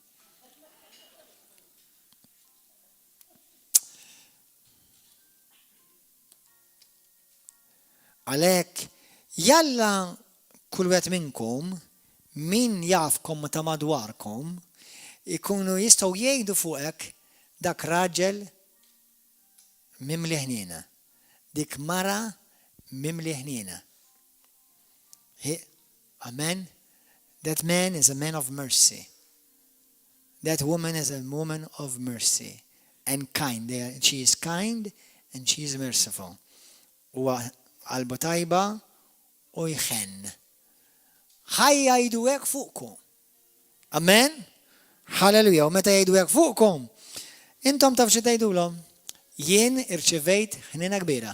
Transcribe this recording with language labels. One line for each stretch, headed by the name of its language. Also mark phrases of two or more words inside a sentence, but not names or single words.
Maltese: Għalhekk jalla kull wieħed minnkom min jafkom ta' madwarkom ikunu jistgħu jgħidu fuqek dak raġel mimli ħnina, dik mara mimli ħnina. Amen.
English: That man is a man of mercy. That woman is a woman of mercy and kind. She is kind and she is merciful.
Maltese: U qalbu tajba u jħenn. Ħajja jgħidu hekk fuqkom. Amen? Halleluja. U meta jgħidu hekk fuqkom, intom taf xi tgħidulhom? Jien irċevejt ħnina kbira.